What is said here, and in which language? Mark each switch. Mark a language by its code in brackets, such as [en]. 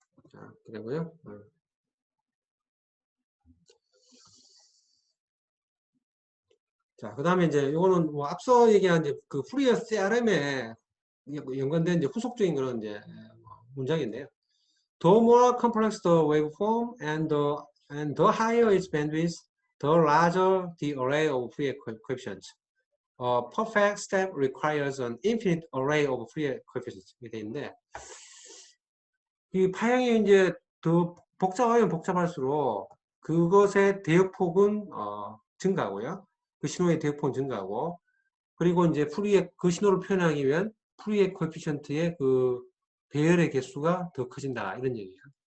[ko] 자, 그리고요. 자, 그 다음에 이제 이거는 뭐 앞서 얘기한 이제 그 푸리어 CRM에 연관된 이제 후속적인 그런 이제 문장인데요. [en] The more complex the waveform and the higher its bandwidth, the larger the array of Fourier coefficients. A perfect step requires an infinite array of Fourier coefficients. [ko] 이게 돼 있는데 이 파형이 이제 더 복잡하면 복잡할수록 그것의 대역폭은 증가하고요. 그 신호의 대역폭은 증가하고 그리고 이제 푸리에 그 신호를 표현하기 위한 푸리에 코에피션트의 그 배열의 개수가 더 커진다 이런 얘기예요.